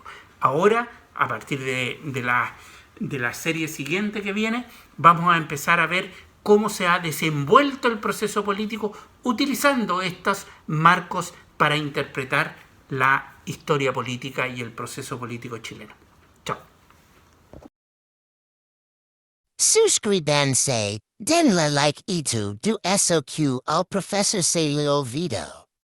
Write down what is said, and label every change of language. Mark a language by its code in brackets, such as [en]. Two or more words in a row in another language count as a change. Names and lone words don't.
[es] Ahora, a partir de la serie siguiente que viene, vamos a empezar a ver cómo se ha desenvuelto el proceso político utilizando estos marcos para interpretar la historia política y el proceso político chileno. Chao. Suscribanse, denle like itu do SOQ al Professor Celio Vito.